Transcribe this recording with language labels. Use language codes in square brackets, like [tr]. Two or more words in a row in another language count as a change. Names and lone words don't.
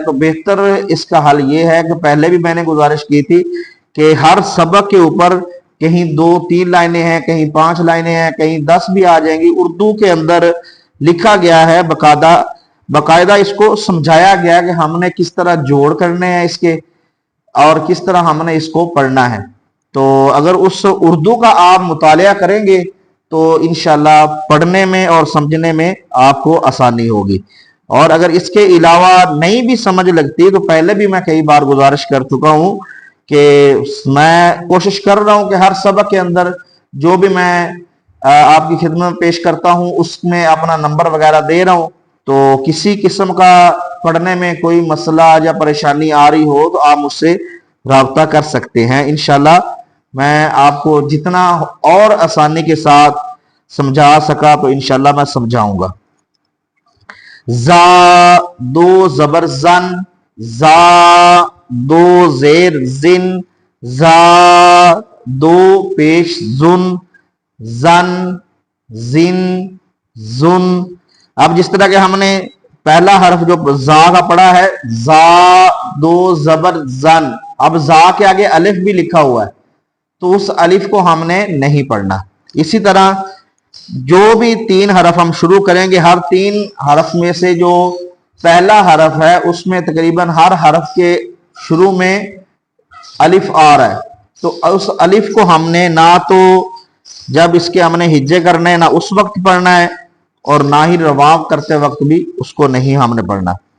[ur] تو بہتر اس کا حل یہ ہے کہ پہلے بھی میں نے گزارش کی تھی کہ ہر سبق کے اوپر کہیں 2-3 لائنیں ہیں، کہیں 5 لائنیں ہیں، کہیں 10 بھی آ جائیں گی. اردو کے اندر لکھا گیا ہے، باقاعدہ اس کو سمجھایا گیا کہ ہم نے کس طرح جوڑ کرنے ہیں اس کے اور کس طرح ہم نے اس کو پڑھنا ہے. تو اگر اس اردو کا آپ مطالعہ کریں گے تو انشاءاللہ پڑھنے میں اور سمجھنے میں آپ کو آسانی ہوگی. اور اگر اس کے علاوہ نہیں بھی سمجھ لگتی تو پہلے بھی میں کئی بار گزارش کر چکا ہوں کہ میں کوشش کر رہا ہوں کہ ہر سبق کے اندر جو بھی میں آپ کی خدمت میں پیش کرتا ہوں اس میں اپنا نمبر وغیرہ دے رہا ہوں. تو کسی قسم کا پڑھنے میں کوئی مسئلہ یا پریشانی آ رہی ہو تو آپ مجھ سے رابطہ کر سکتے ہیں. انشاءاللہ میں آپ کو جتنا اور آسانی کے ساتھ سمجھا سکا تو انشاءاللہ میں سمجھاؤں گا. زا دو زبر زن، زا دو زیر زن، زا دو پیش زن، زن زن زن. اب جس طرح کہ ہم نے پہلا حرف جو زا کا پڑھا ہے، زا دو زبر زن، اب زا کے آگے الف بھی لکھا ہوا ہے تو اس الف کو ہم نے نہیں پڑھنا. اسی طرح جو بھی 3 حرف ہم شروع کریں گے، ہر 3 حرف میں سے جو پہلا حرف ہے اس میں تقریباً ہر حرف کے شروع میں الف آ رہا ہے، تو اس الف کو ہم نے نہ تو جب اس کے ہم نے ہجے کرنے نہ اس وقت پڑھنا ہے اور نہ ہی رواں کرتے وقت بھی اس کو نہیں ہم نے پڑھنا.